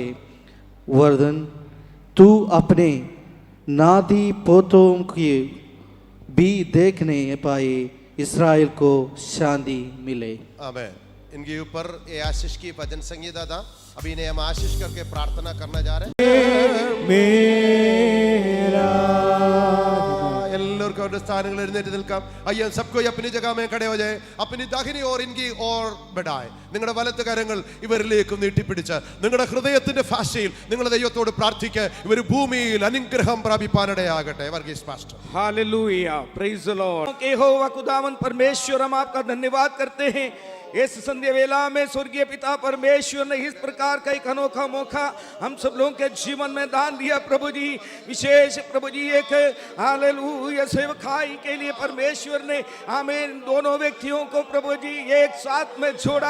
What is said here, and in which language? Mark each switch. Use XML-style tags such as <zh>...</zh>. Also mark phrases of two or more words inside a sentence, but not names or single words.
<hi>वर्धन, तू अपने नाती पोतों की भी देखने पाए. इस्राएल को शांति मिले. आमीन. इनके ऊपर ये आशीष की भजन संगीता था. अभी इन्हें हम आशीष करके प्रार्थना करना जा रहे हैं. मेरा</hi> <ml>എല്ലാവർക്കും അവരുടെ സ്ഥാനങ്ങൾ എഴുന്നേറ്റ് നിൽക്കാം. അയ്യോ,</ml> <hi>सबको अपनी जगह में खड़े हो जाए. अपनी दाहिनी ओर इनकी और बढ़ाए.</hi> <ml>നിങ്ങളുടെ വലത്ത് കരങ്ങൾ ഇവരിലേക്ക് നീട്ടിപ്പിടിച്ച് നിങ്ങളുടെ ഹൃദയത്തിന്റെ ഭാഷയിൽ നിങ്ങൾ ദൈവത്തോട് പ്രാർത്ഥിക്കുക. ഇവർ ഭൂമിയിൽ അനുഗ്രഹം പ്രാപിപ്പാനിടയാകട്ടെ. വർഗീസ് പാസ്റ്റർ.</ml> <en>Hallelujah. Praise the Lord.</en> <hi>यहोवा खुदावन परमेश्वर, हम आपका धन्यवाद करते हैं. इस संध्या वेला में स्वर्गीय पिता परमेश्वर ने इस प्रकार का एक अनोखा मौका हम सब लोगों के जीवन में दान दिया प्रभु जी. विशेष प्रभु जी एक हालेलुया सेवकाई के लिए परमेश्वर ने आमीन दोनों व्यक्तियों को प्रभु जी एक साथ में जोड़ा.</hi>